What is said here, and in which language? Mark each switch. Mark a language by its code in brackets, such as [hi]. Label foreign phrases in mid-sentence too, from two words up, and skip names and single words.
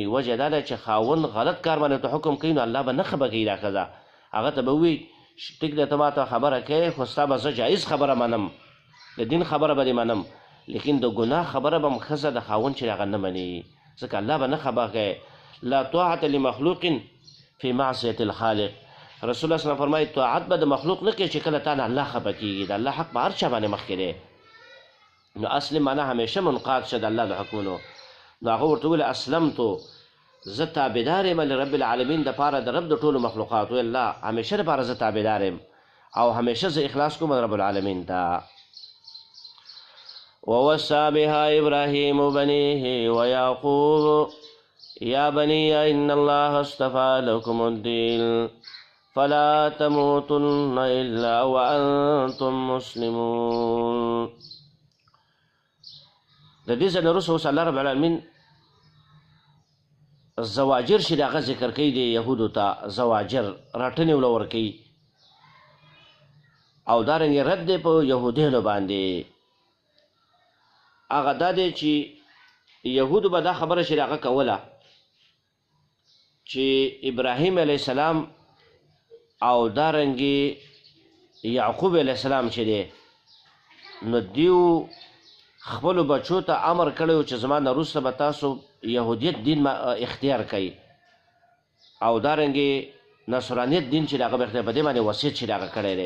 [ps] وجه دا ده چې خاوند غلط کار باندې ورته حکم کوي، نو الله به نه خفه کوي دا ښځه. هغه ته به ووایي ټیک دی، ته ما ته خبره کوې، خو ستا به زه جایز خبره منم، د دین خبره به دې منم، لیکن د ګناه خبره به م ښځه د خاوند چې هغه نه مني، ځکه الله به نه خفه کوي. [ar] لا طاعة لمخلوق فی معصیة الخالق. رسول الله صلی الله علیه وسلم [ps] فرمایي طاعت به د مخلوق نه کوي چې کله تا نه الله خفه کېږي. د الله حق په هر چا باندې مخکې دی. نو اسلم معنا همیشه منقاد شه د الله د حکمونو. نو هغه ورته وویل اسلمتو، زه تابعدار یم [ar] لرب العالمین، [ps] دپاره د رب د ټولو مخلوقاتو. الله همیشه دپاره زه تابعدار یم او همیشه زه اخلاص کوم [ar] رب العالمین [ps] ته. [ar] ووصى بها إبراهيم بنيه ويعقوب يا بني إن الله اصطفى لكم الدين فلا تموتن إلا وأنتم مسلمون. [ps] د دې ځای نه وروسته اوس الله [ar] رب العالمین [ps] زواجر چې د هغه ذکر کوي د یهودو ته، زواجر راټنې وله ورکوي او دارنګې رد دی په یهودیانو باندې. هغه دا دی چې یهودو به دا خبره چې د هغه کوله چې ابراهیم [ar] علیه السلام [ps] او دارنګې یعقوب [ar] علیه السلام [ps] چې دی، نو دیو خپلو بچو ته امر کړی و چې زما نه وروسته به تاسو یهودیت دین اختیار کوي او دارنګې نصرانیت دین چې د هغه به اختیار، په دې باندې وصیت چې د هغه کړی دی.